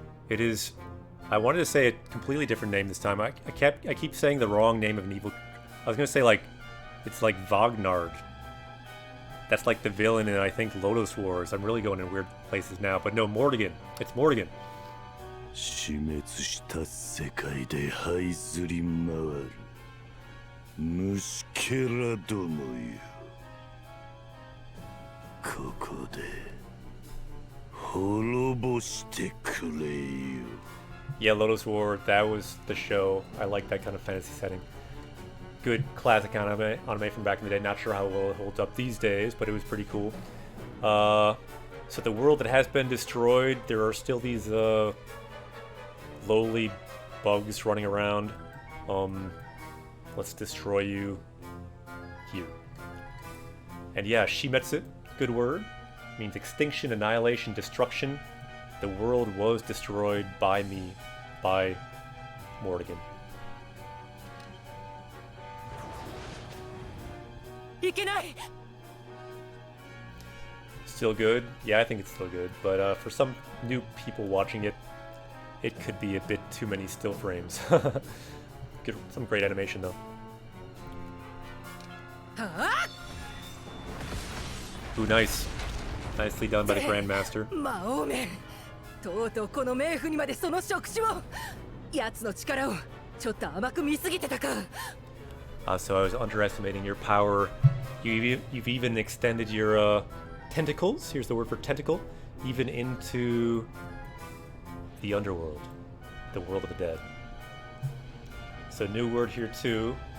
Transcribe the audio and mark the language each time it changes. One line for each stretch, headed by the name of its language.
English: It is. I wanted to say a completely different name this time. I keep saying the wrong name of an evil. I was gonna say it's like Vagnard. That's like the villain in, I think, Lotus Wars. I'm really going in weird places now, but no, Morrigan. It's Morrigan.
Japanese: 死滅した世界で這いずり回る虫けらどもよ。ここで滅ぼしてくれよ。
English: Yeah, Lotus War, that was the show. I like that kind of fantasy setting. Good classic anime from back in the day. Not sure how well it holds up these days, but it was pretty cool. So the world that has been destroyed, there are still these lowly bugs running around. Let's destroy you here. And yeah, Shimetsu, good word. Means extinction, annihilation, destruction. The world was destroyed by me, by Morrigan.
Japanese: いけない。
English: Still good? Yeah, I think it's still good. But for some new people watching it, it could be a bit too many still frames. Good, some great animation though. Ooh, nice. Nicely done by the Grandmaster.
Japanese: 魔王め、とうとうこの冥府にまでその触手を。奴の力をちょっと甘く見すぎてたか。
English: So I was underestimating your power. You've even extended your tentacles. Here's the word for tentacle. Even into the underworld, the world of the dead. So new word here too.